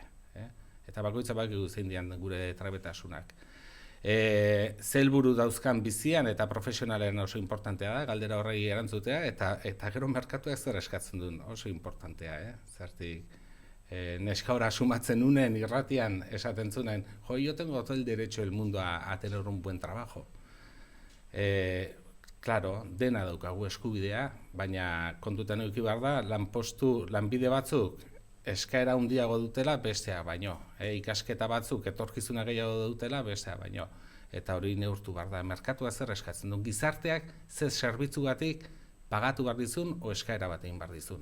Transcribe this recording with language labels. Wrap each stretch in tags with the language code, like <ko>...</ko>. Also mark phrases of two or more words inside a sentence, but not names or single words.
<eu>Eta bakoitza bakigu zein dian gure trebetasunak. Ze helburu dauzkan bizian eta profesionalen oso importantea da, galdera horrei erantzutea, eta gero merkatuak zer eskatzen duen oso importantea, zertik neska hora sumatzen unen irratian esaten zunen,</eu> <es>yo tengo todo el derecho del mundo a tener un buen trabajo. Claro,</es> <eu>dena daukagu eskubidea, baina kontutan eduki behar da, lanbide batzuk eskaera handiago dutela bestea baino. Ikasketa batzuk etorkizuna gehiago dutela bestea baino. Eta hori neurtu behar da. Merkatua zer eskatzen duen. Gizarteak zer zerbitzugatik pagatu behar dizun o eskaera bat egin behar dizun.</eu>